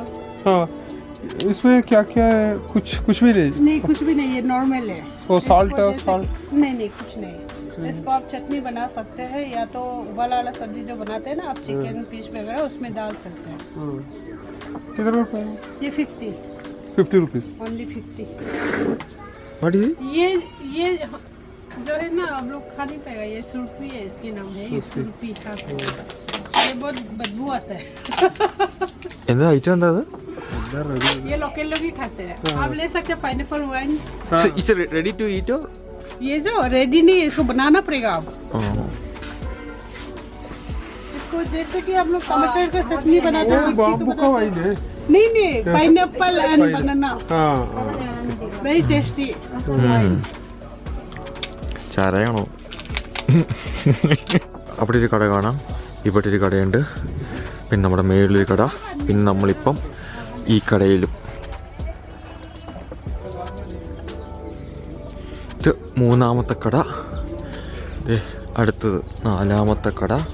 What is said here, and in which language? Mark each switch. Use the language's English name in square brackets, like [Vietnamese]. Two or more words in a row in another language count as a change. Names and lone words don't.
[Hindi] हाँ इसमें क्या क्या है? कुछ भी नहीं? नहीं कुछ भी नहीं, ये नॉर्मल है। वो साल्ट इसको जैसे- साल्ट नहीं कुछ नहीं। इसको आप चटनी बना सकते हैं, या तो उबाला वाला सब्जी जो बनाते हैं ना आप, चिकन फिश वगैरह उसमें डाल सकते हैं। कितना रुपए? ये 50 रुपीज ओनली 50। [English] What is it? [Hindi] ये जो है ना आप लोग खा नहीं पाएगा, ये सुरपी है, इसकी नाम है ये सुरपी। ये बहुत बदबू आता है। [Malayalam] എന്താ ഐറ്റം എന്താ അത്? [Hindi] ये लोकल लोग ही खाते हैं। आप ले सकते हैं [English] pineapple wine. It's ready to eat? [Hindi] ये जो रेडी नहीं है, इसको बनाना पड़ेगा आप। आपको जैसे कि हम लोग टमाटर का चटनी बनाते हैं, मिर्ची ബാമ്പു का का बनाते वाइन है हैं। [English] नहीं pineapple and banana [Hindi] हाँ [English] very tasty. [Malayalam] ചാരയാണോ? അവിടെ ഒരു കട കാണാം, ഇവിടെ ഒരു കടയുണ്ട്, പിന്നെ നമ്മുടെ മേളിലൊരു കട, പിന്നെ നമ്മളിപ്പം ഈ കടയിലും. ഇത് മൂന്നാമത്തെ കട, അടുത്തത് നാലാമത്തെ കട.